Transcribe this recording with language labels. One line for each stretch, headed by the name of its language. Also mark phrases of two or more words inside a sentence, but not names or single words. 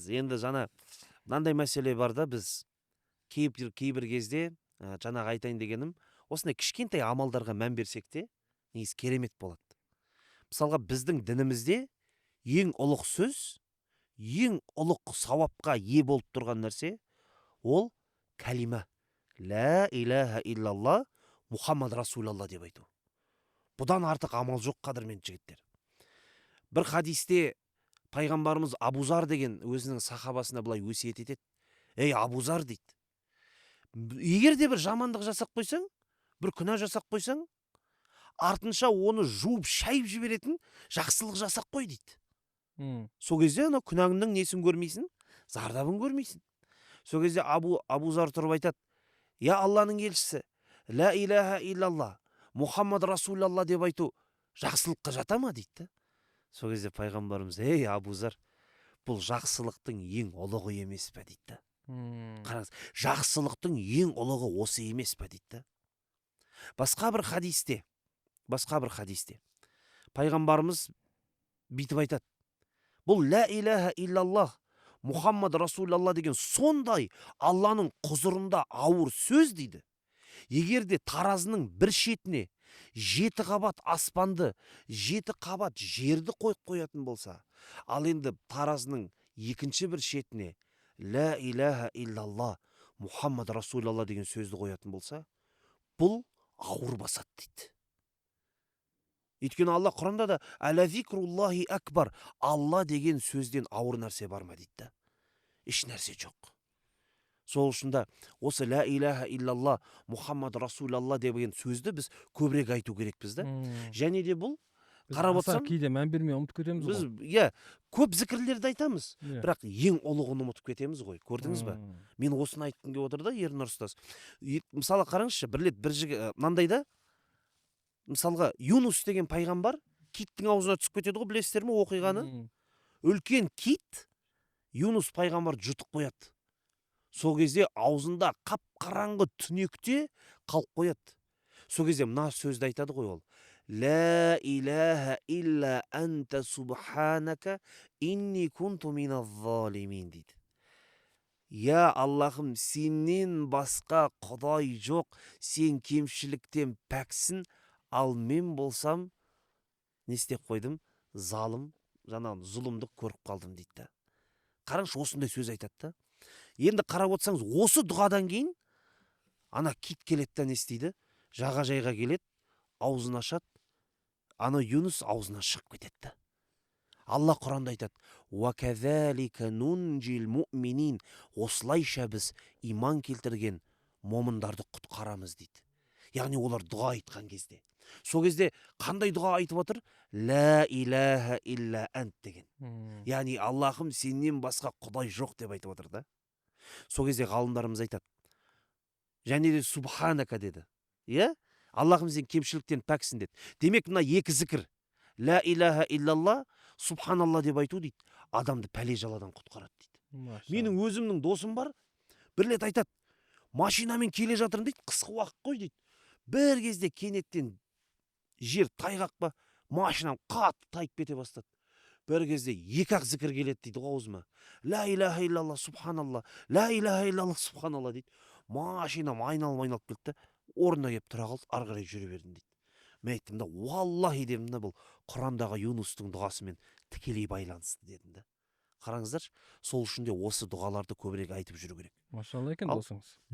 Kazakh: Енді жаңа мынандай мәселе бар да, біз кейбір кезде жаңағы айтайын дегенім, осындай кішкентай амалдарға мән берсек те, негізі керемет болады. Мысалға біздің дінімізде ең ұлық сөз, ең ұлық сауапқа ие болып тұрған нәрсе ол кәлима.
Arabic: لا إله إلا الله محمد رسول الله
Kazakh: деп айту. Бұдан артық амал жоқ, қадірмен жігіттер. Бір хадисте пайғамбарымыз Абузар деген өзінің сахабасына былай өсиет етеді. Ей Абузар дейді. Егер де бір жамандық жасап қойсаң, бір күнә жасап қойсаң, артынша оны жуып шайып жіберетін жақсылық жасап қой дейді. Сол кезде ана күнәңнің несін көрмейсің, зардабын көрмейсің. Сол кезде Абузар тұрып айтады: Я Алланың елшісі,
Arabic: لا إله إلا الله محمد رسول الله
Kazakh: деп айту жақсылыққа жата ма дейді да. Сол кезде пайғамбарымыз, ей Абузар, бұл жақсылықтың ең ұлығы емес пе дейді да. Қараңыз, жақсылықтың ең ұлығы осы емес пе дейді да. Басқа бір хадисте пайғамбарымыз бүйтіп айтады. Бұл
Arabic: لا إله إلا الله محمد رسول الله
Kazakh: деген сондай Алланың құзырында ауыр сөз дейді. Егерде таразының бір шетіне 7 қабат аспанды, 7 қабат жерді қойып қоятын болса, ал енді таразының екінші бір шетіне
Arabic: لا إله إلا الله محمد رسول الله
Kazakh: деген сөзді қоятын болса, бұл ауыр басады дейді. Өйткені Алла Құранда да
Arabic: «ولذكر الله أكبر»
Kazakh: Алла деген сөзден ауыр нәрсе бар ма дейді да. Еш нәрсе жоқ. Сол үшін да осы
Arabic: لا إله إلا الله محمد رسول الله
Kazakh: деген сөзді біз көбірек айту керекпіз да. Және де бұл қарап отырсам, кейде мән бермей ұмытып кетеміз біз ғой. көп зікірлерді айтамыз, бірақ ең ұлығын ұмытып кетеміз ғой. Көрдіңіз ба? Мен осыны айтқым келіп отыр да, Ернұр ұстаз. Мысалы қараңызшы, бір жігіт мынандай да, мысалға Юнус деген пайғамбар киттің аузына түсіп кетеді ғой, білесіздер ме оқиғаны? Үлкен кит Юнус пайғамбар жұтып қояды. Сол кезде аузында қап-қараңғы түнекте қалып қояды. Сол кезде мына сөзді айтады ғой ол.
Arabic: لا إله إلا أنت سبحانك إني كنت من الظالمين дейді.
Kazakh: Я Аллахым, сенен басқа құдай жоқ, сен кемшіліктен пәксің, ал мен болсам не істеп қойдым? Залым, жаңағы зұлымдық көріп қалдым дейді. Қараңызшы, осындай сөз айтады да. Енді қарап отырсаңыз, осы дұғадан кейін ана кит келеді да не істейді? Жағажайға келеді, аузын ашады, ана Юнус аузынан шығып кетеді. Алла Құранда айтады:
Arabic: «وكذلك ننجي المؤمنين».
Kazakh: Осылайша біз иман келтірген момындарды құтқарамыз дейді. Яғни олар дұға айтқан кезде. Сол кезде қандай дұға айтып отыр?
Arabic: لا إله إلا أنت деген.
Kazakh: Яғни Аллахым, сенен басқа құдай жоқ деп айтып отыр да. Сол кезде ғалымдарымыз айтады. Және де субханака деді. Аллахым, сен кемшіліктен пәксің деді. Демек мына екі зікір.
Arabic: لا إله إلا الله,
Kazakh: субханалла деп айту дейді. Адамды пәле жаладан құтқарады дейді. Менің өзімнің досым бар. Бір рет айтады. Машинамен келе жатырмын дейді. Қысқы уақыт қой дейді. Бір кезде кенеттен жер тайғақ па, машинам қатты тайып кете бастады. Бір кезде екі-ақ зікір келеді дейді аузыма.
Arabic: لا إله إلا الله سبحان الله لا إله إلا الله,
Kazakh: субханалла дейді. Машинам айналып кетті. Орнына келіп тұра қалды, ары қарай жүре бердім дейді. Мен айттым да, валлахи дедім да, бұл Құрандағы Юнустың дұғасымен тікелей байланысты дедім да. Қараңыздаршы, сол үшін де осы дұғаларды көбірек айтып жүру керек. Машалла екен досыңыз.